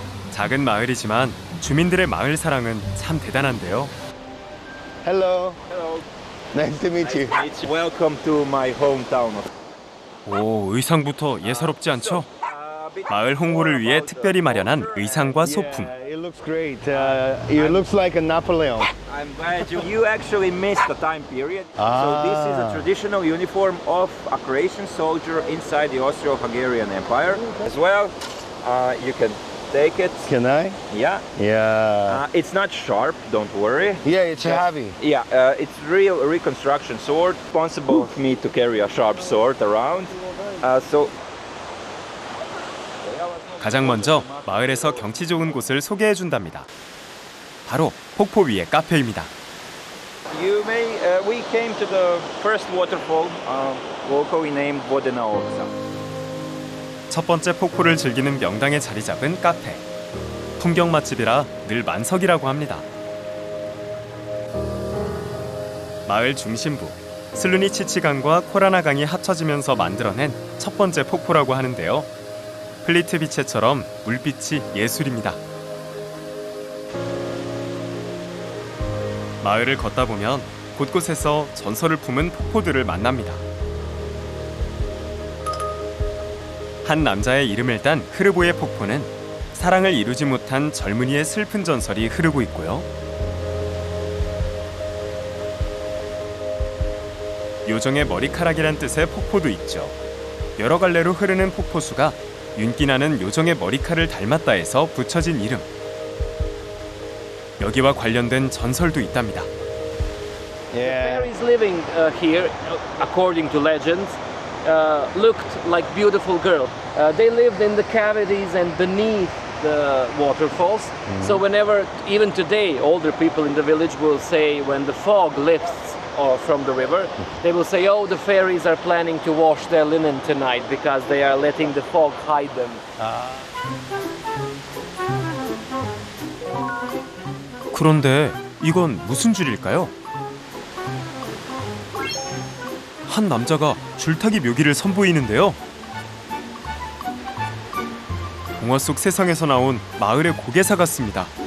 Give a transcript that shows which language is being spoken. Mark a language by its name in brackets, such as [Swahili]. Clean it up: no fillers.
[Korean] 작은 마을이지만 주민들의 마을 사랑은 참 대단한데요. [English] Hello. Hello. Nice to meet you. Welcome to my hometown. [Korean] 오, 의상부터 예사롭지 않죠? 마을 홍보를 위해 특별히 마련한 의상과 소품. [English] Yeah, it looks great. It looks like a Napoleon. I'm glad you actually missed the time period. Ah. So this is a traditional uniform of a Croatian soldier inside the Austro-Hungarian Empire. As well, you can take it. Can I? Yeah. Yeah. It's not sharp, don't worry. Yeah, it's heavy. Yeah, it's real reconstruction sword. Responsible for me to carry a sharp sword around. So [Korean] 가장 먼저 마을에서 경치 좋은 곳을 소개해 준답니다. 바로 폭포 위의 카페입니다. [English] We came to the first waterfall, locally named Vodena Ovca. [Korean] 첫 번째 폭포를 즐기는 명당에 자리 잡은 카페. 풍경 맛집이라 늘 만석이라고 합니다. 마을 중심부 슬루니치치강과 코라나강이 합쳐지면서 만들어낸 첫 번째 폭포라고 하는데요. 플리트비체처럼 물빛이 예술입니다. 마을을 걷다 보면 곳곳에서 전설을 품은 폭포들을 만납니다. 한 남자의 이름을 딴 흐르보의 폭포는 사랑을 이루지 못한 젊은이의 슬픈 전설이 흐르고 있고요. 요정의 머리카락이란 뜻의 폭포도 있죠. 여러 갈래로 흐르는 폭포수가 윤기나는 요정의 머리칼을 닮았다 해서 붙여진 이름. 여기와 관련된 전설도 있답니다. [English] Fairies living here, according to legends, looked like beautiful girls. They lived in the cavities and beneath the waterfalls. So whenever, even today, older people in the village will say when the fog lifts from the river, they will say, oh, the fairies are planning to wash their linen tonight because they are letting the fog hide them. [Korean] 그런데 이건 무슨 줄일까요? 한 남자가 줄타기 묘기를 선보이는데요. 동화 속 세상에서 나온 마을의 고개사 같습니다.